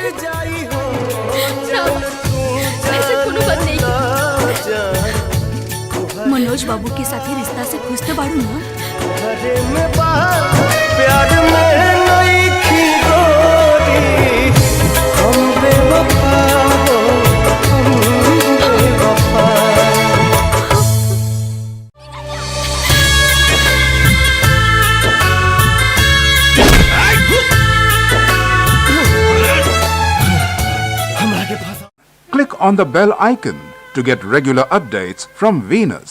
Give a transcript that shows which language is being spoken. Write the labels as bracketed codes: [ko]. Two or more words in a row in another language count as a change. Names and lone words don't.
[bho] ऐसे कोनो बात नहीं की। मनोज बाबू के साथ ही रिश्ता से खुश तो बाड़ू ना। प्यार में नहीं खी गोरी। हम बेवफा हो, हम बेवफा। [en] Click on the bell icon to get regular updates from Venus.